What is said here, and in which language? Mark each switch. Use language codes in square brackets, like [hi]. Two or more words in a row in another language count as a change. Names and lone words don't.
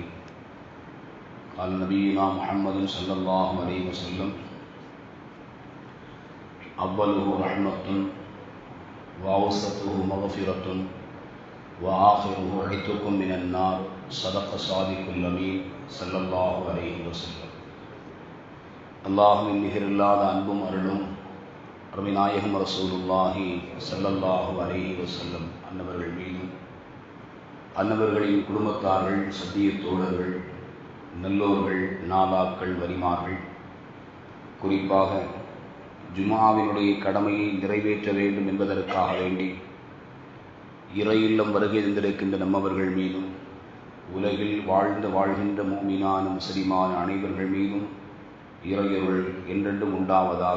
[ar] قال نبينا محمد صلى الله عليه وسلم: أوله رحمة وأوسطه مغفرة وآخره عتق من النار. صدق صادق الأمين صلى الله عليه وسلم. [ta] அல்லாஹ்வின் நிகரில்லாத அன்பும் அருளும் அருமைநாயகம் ரசூலுல்லாஹி [ar] صلى الله عليه وسلم [ta] அன்னவர்கள் மீதும், அன்னவர்களின் குடும்பத்தார்கள், சத்திய தோழர்கள், நல்லோர்கள், நாதாக்கள், வலிமார்கள், குறிப்பாக ஜும்ஆவினுடைய கடமையை நிறைவேற்ற வேண்டும் என்பதற்காக வேண்டி இறை இல்லம் வருகை தந்திருக்கின்ற நம்மவர்கள் மீதும், உலகில் வாழ்கின்ற மூமினான முஸ்லிமான அனைவர்கள் மீதும் இறையருள் என்றென்றும் உண்டாவதாக.